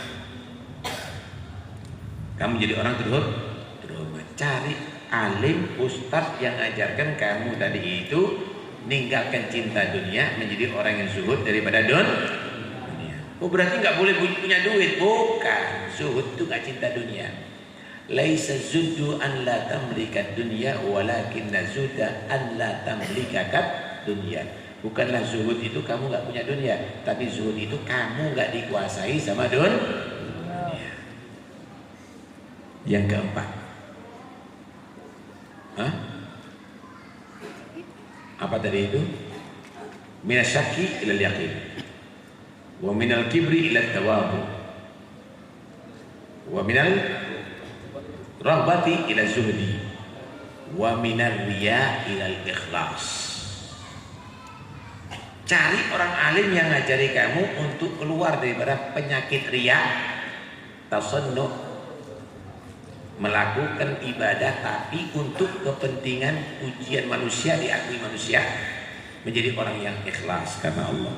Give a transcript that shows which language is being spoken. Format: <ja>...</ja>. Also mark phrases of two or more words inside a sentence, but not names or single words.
<id>Kamu menjadi orang terhormat. Cari alim, ustadz yang ajarkan kamu tadi itu ninggalkan cinta dunia, menjadi orang yang zuhud daripada dunia. Oh, berarti nggak boleh punya duit? Bukan, zuhud itu nggak cinta dunia.</id> <ar>ليس الزهد أن لا تملك الدنيا ولكن الزهد أن لا تملكك الدنيا.</ar> <id>Bukanlah zuhud itu kamu nggak punya dunia, tapi zuhud itu kamu nggak dikuasai sama dunia. Yang keempat, apa tadi itu?</id> <ar>من الشك إلى اليقين، ومن الكبر إلى التواضع، ومن الرغبة إلى الزهد، ومن الرياء إلى الإخلاص.</ar> <id>Cari orang alim yang ngajari kamu untuk keluar daripada penyakit riya, tasannu, melakukan ibadah tapi untuk kepentingan pujian manusia, diakui manusia, menjadi orang yang ikhlas karena Allah.</id>